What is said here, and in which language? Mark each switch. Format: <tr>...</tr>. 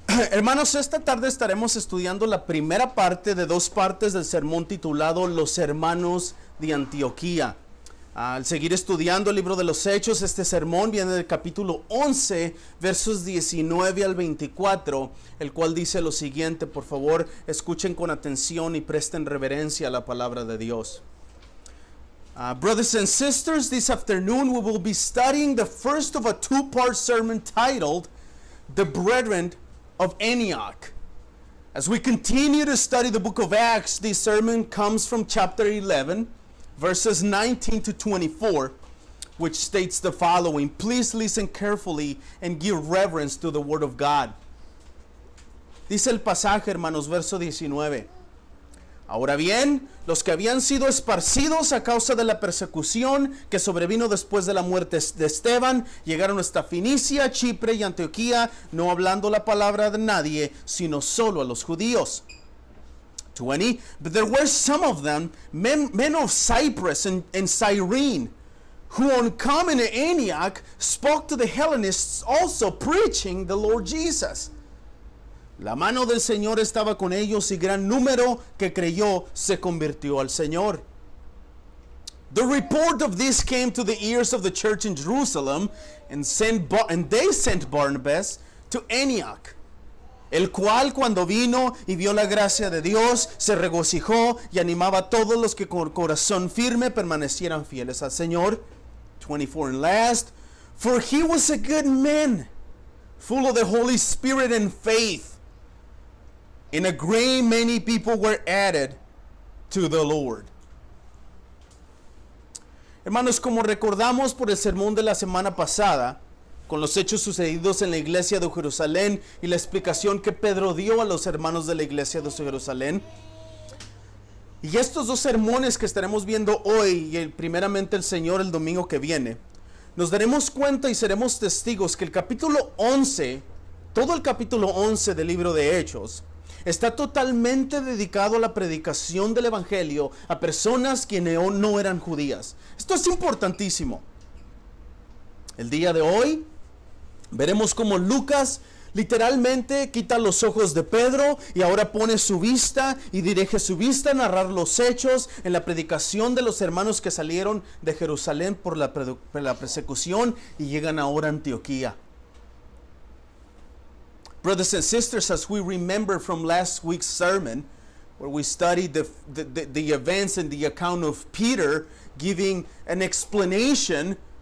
<es>Hermanos, esta tarde estaremos estudiando la primera parte de dos partes del sermón titulado Los Hermanos de Antioquía. Al seguir estudiando el libro de los Hechos, este sermón viene del capítulo 11, versos 19 al 24, el cual dice lo siguiente. Por favor, escuchen con atención y presten reverencia a la palabra de Dios.</es> <en>Brothers and sisters, this afternoon we will be studying the first of a two-part sermon titled, The Brethren of Antioch. As we continue to study the book of Acts, this sermon comes from chapter 11, verses 19 to 24, which states the following. Please listen carefully and give reverence to the word of God.</en> <es>Dice el pasaje, hermanos, verso 19. Ahora bien, los que habían sido esparcidos a causa de la persecución que sobrevino después de la muerte de Esteban, llegaron hasta Fenicia, Chipre y Antioquía, no hablando la palabra de nadie, sino solo a los judíos. 20.</es> <en>But there were some of them, men of Cyprus and Cyrene, who on coming to Antioch spoke to the Hellenists also, preaching the Lord Jesus.</en> <es>La mano del Señor estaba con ellos y gran número que creyó se convirtió al Señor. The report of this came to the ears of the church in Jerusalem, and they sent Barnabas to Antioch, el cual cuando vino y vio la gracia de Dios, se regocijó y animaba a todos los que con corazón firme permanecieran fieles al Señor.</es> <en>24 and last, for he was a good man, full of the Holy Spirit and faith. In a great many people were added to the Lord.</en> <es>Hermanos, como recordamos por el sermón de la semana pasada, con los hechos sucedidos en la iglesia de Jerusalén y la explicación que Pedro dio a los hermanos de la iglesia de Jerusalén, y estos dos sermones que estaremos viendo hoy y primeramente el Señor el domingo que viene, nos daremos cuenta y seremos testigos que el capítulo 11, todo el capítulo 11 del libro de Hechos, está totalmente dedicado a la predicación del evangelio a personas que no eran judías. Esto es importantísimo. El día de hoy veremos cómo Lucas literalmente quita los ojos de Pedro y ahora pone su vista y dirige su vista a narrar los hechos en la predicación de los hermanos que salieron de Jerusalén por la persecución y llegan ahora a Antioquía.</es> <en>Brothers and sisters, as we remember from last week's sermon, where we studied the events and the account of Peter giving an explanation</en>